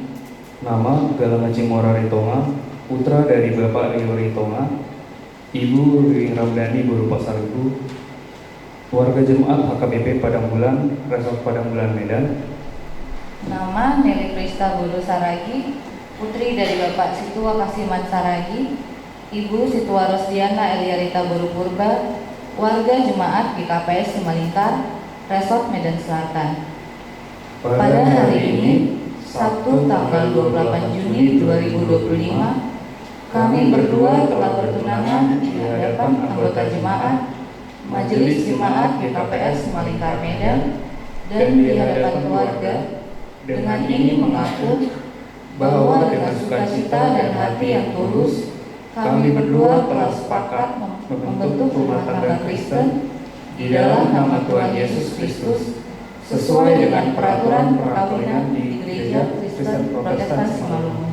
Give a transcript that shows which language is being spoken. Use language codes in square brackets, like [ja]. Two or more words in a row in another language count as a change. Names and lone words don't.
[id] Nama Galang Aji Mora Ritonga, putra dari Bapak Rio Ritonga, Ibu Riwing Ramdhani Guru Pasar Ibu, warga jemaat HKBP Padang Bulan, Resort Padang Bulan Medan. Nama Nelly Frista Bodo Saragi, putri dari Bapak Situa Kasiman Saragi, Ibu Situa Rosdiana Eliarita Boru Purba, warga jemaat GKPS Simalingkar, Resort Medan Selatan. Pada hari ini, Sabtu tanggal 28 Juni 2025, kami berdua telah bertunangan di hadapan anggota jemaat, Majelis Jemaat GKPS Malingkar Medan, dan di hadapan keluarga, dengan ini mengaku bahwa dengan sukacita dan hati yang tulus, kami berdua telah sepakat membentuk rumah tangga Kristen di dalam nama Tuhan Yesus Kristus, sesuai dengan peraturan perkawinan di Gereja Kristen Protestan Simalungun.